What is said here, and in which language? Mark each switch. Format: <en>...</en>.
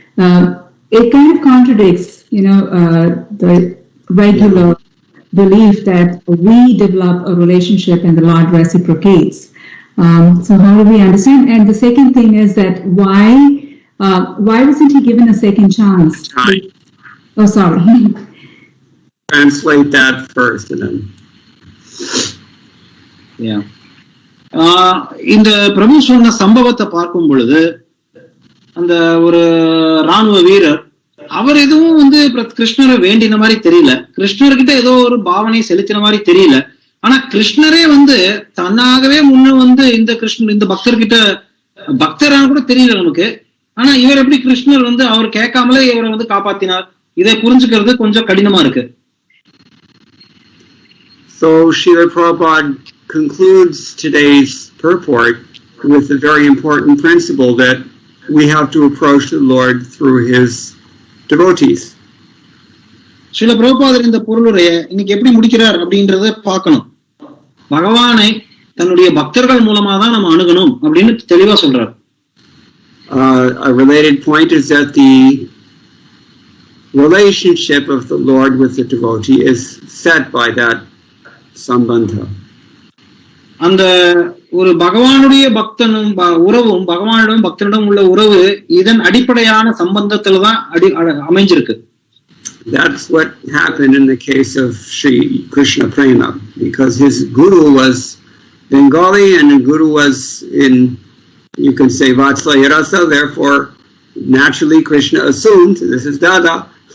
<en>It kind of contradicts the regular belief that we develop a relationship and the Lord reciprocates. So how do we understand? And the second thing is that why wasn't he given a second chance? Oh, sorry. Translate that first and then. Yeah.</en> <ta>இந்த பிரபு சொன்ன சம்பவத்தை பார்க்கும் பொழுது அந்த ஒரு ராணுவ வீரர் அவர் எதுவும் கிருஷ்ணரை வேண்டின மாதிரி தெரியல, கிருஷ்ணர்கிட்ட ஏதோ ஒரு பாவனை செலுத்தின மாதிரி தெரியல. ஆனா கிருஷ்ணரே தன்னாகவே முன்ன இந்த பக்தர்கிட்ட பக்தரான கூட தெரியல நமக்கு. ஆனா இவர் எப்படி கிருஷ்ணர் அவர் கேட்காமலே இவரை காப்பாத்தினார், இதை புரிஞ்சுக்கிறது கொஞ்சம் கடினமா இருக்கு.</ta> <en>So Srila Prabhupada concludes today's purport with a very important principle that we have to approach the Lord through his devotees.</en> <ta>Srila பிரபுபாதர் இந்த பொருளுரையை இன்னைக்கு எப்படி முடிக்கிறார் அப்படின்றத பார்க்கணும். பகவானை தன்னுடைய பக்தர்கள் மூலமா தான் நம்ம அணுகணும் அப்படின்னு தெளிவா சொல்றார்.</ta> <en>A related point is that the relationship of the Lord with the devotee is set by that sambandha.</en> <ta>அந்த ஒரு பகவானுடைய பக்தனும் உறவும் பகவானிடம் பக்தனிடம் உள்ள உறவு இதன் அடிப்படையான சம்பந்தத்துல தான் அமைஞ்சிருக்கு.</ta> <en>That's what happened in the case of Sri Krishna Prema, because his guru was Bengali and the guru was in, you can say, Vatsalya Rasa, therefore naturally Krishna assumed this is Dada.</en>